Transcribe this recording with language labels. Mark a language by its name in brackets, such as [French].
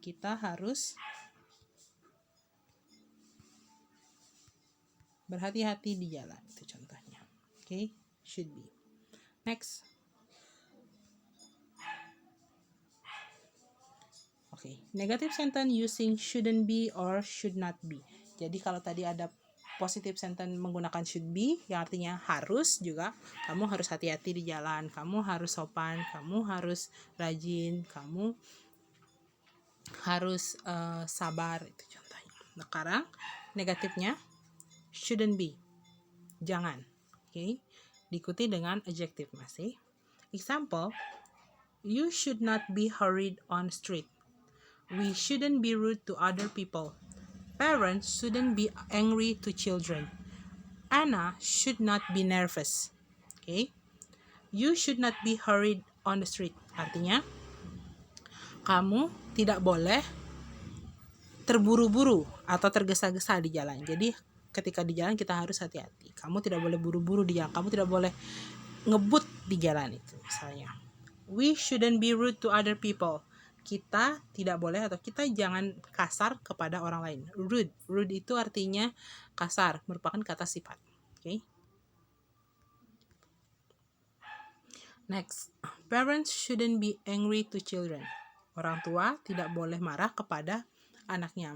[Indonesian] Kita harus berhati-hati di jalan. Itu contohnya. [English] Okay, should be. Next. Okay, negative sentence using shouldn't be or should not be. [Indonesian] Jadi kalau tadi ada positive sentence menggunakan should be, yang artinya harus juga, kamu harus hati-hati di jalan, kamu harus sopan, kamu harus rajin, kamu harus sabar, itu contohnya. Nah, sekarang negatifnya shouldn't be, jangan. Okay, diikuti dengan adjective masih. [English] Example, you should not be hurried on street. We shouldn't be rude to other people. Parents shouldn't be angry to children. Anna should not be nervous. Okay? You should not be hurried on the street. [Indonesian] Artinya, kamu tidak boleh terburu-buru atau tergesa-gesa di jalan. Jadi, ketika di jalan kita harus hati-hati. Kamu tidak boleh buru-buru di jalan. Kamu tidak boleh ngebut di jalan itu, misalnya. [English] We shouldn't be rude to other people. [Indonesian] Kita tidak boleh atau kita jangan kasar kepada orang lain. Rude itu artinya kasar, merupakan kata sifat. Okay. [English] Next, parents shouldn't be angry to children. [Indonesian] Orang tua tidak boleh marah kepada anaknya.